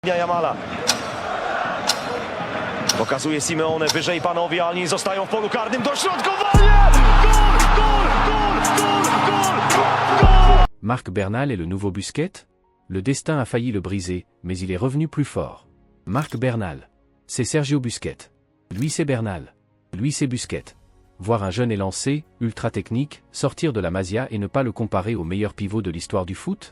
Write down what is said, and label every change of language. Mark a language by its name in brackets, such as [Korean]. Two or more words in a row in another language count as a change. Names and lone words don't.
[Polish] Jamala. Pokazuje Simeone, wyżej panowie, Alni zostają w polu karnym, dośrodkowanie! Goal! [French] Marc Bernal est le nouveau Busquets? Le destin a failli le briser, mais il est revenu plus fort. Marc Bernal. C'est Sergio Busquets. Lui c'est Bernal. Lui c'est Busquets. Voir un jeune élancé, ultra technique, sortir de la Masia et ne pas le comparer au meilleur pivot de l'histoire du foot?